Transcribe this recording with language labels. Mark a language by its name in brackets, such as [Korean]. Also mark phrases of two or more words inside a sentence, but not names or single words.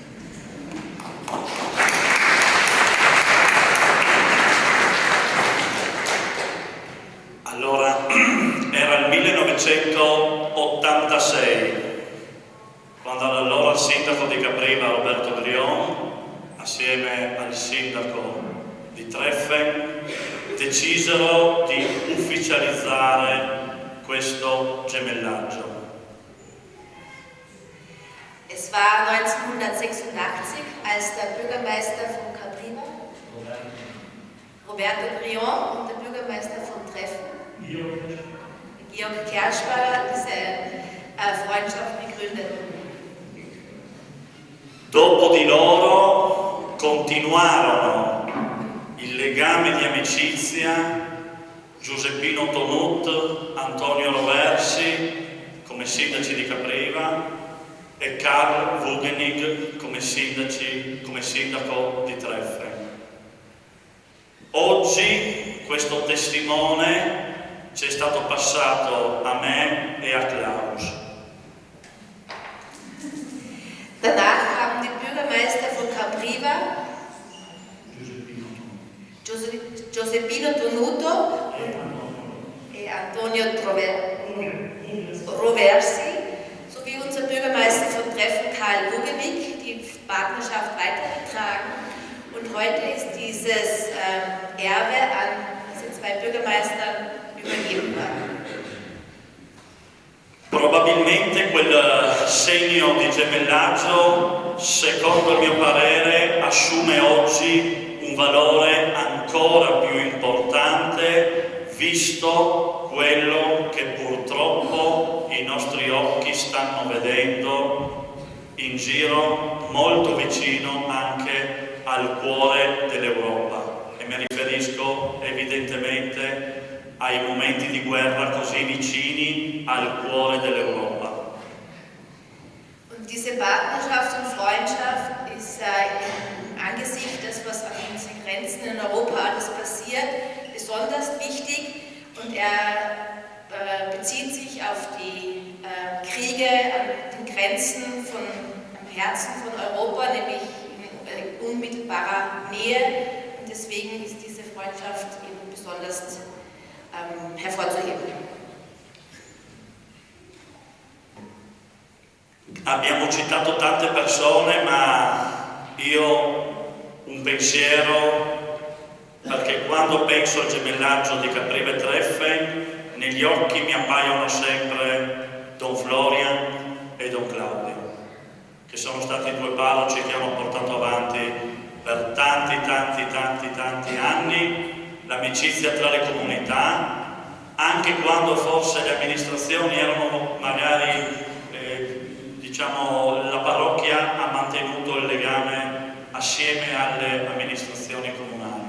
[Italian] Allora, era il 1986, quando allora il sindaco di Capriba, Roberto Grion, assieme al sindaco di Treffen, decisero di ufficializzare questo gemellaggio. [German] Es war 1986, als der Bürgermeister von Capriba, Roberto Grion, und der Bürgermeister von Treffen, Georg Kerschbacher, diese Freundschaft begründeten. [Italian] Dopo di loro continuarono il legame di amicizia Giuseppino Tonut, Antonio Roversi come sindaci di Capriba e Karl Wugenig come sindaco di Treffen. Oggi questo testimone ci è stato passato a me e a Klaus. [German] Danach haben die Bürgermeister von Capriba, Giuseppino Tonuto e Antonio Roversi sowie unser Bürgermeister von Treffen, Karl Wugenig, die Partnerschaft weitergetragen. Und heute ist dieses Erbe an diese zwei Bürgermeistern übergeben worden. [Italian] Probabilmente quel segno di gemellaggio secondo il mio parere, assume oggi un valore ancora più importante, visto quello che purtroppo i nostri occhi stanno vedendo in giro, molto vicino anche al cuore dell'Europa. E mi riferisco evidentemente ai momenti di guerra così vicini al cuore dell'Europa. [German] Und diese Partnerschaft und Freundschaft ist im Angesicht des, was an unseren Grenzen in Europa alles passiert, besonders wichtig, und er bezieht sich auf die Kriege an den Grenzen am Herzen von Europa, nämlich in unmittelbarer Nähe, und deswegen ist diese Freundschaft eben besonders hervorzuheben. [Italian] Abbiamo citato tante persone, ma io un pensiero, perché quando penso al gemellaggio di Capriva e Treffen, negli occhi mi appaiono sempre Don Florian e Don Claudio, che sono stati due parroci che hanno portato avanti per tanti anni l'amicizia tra le comunità, anche quando forse le amministrazioni erano magari la parrocchia ha mantenuto il legame assieme alle amministrazioni comunali.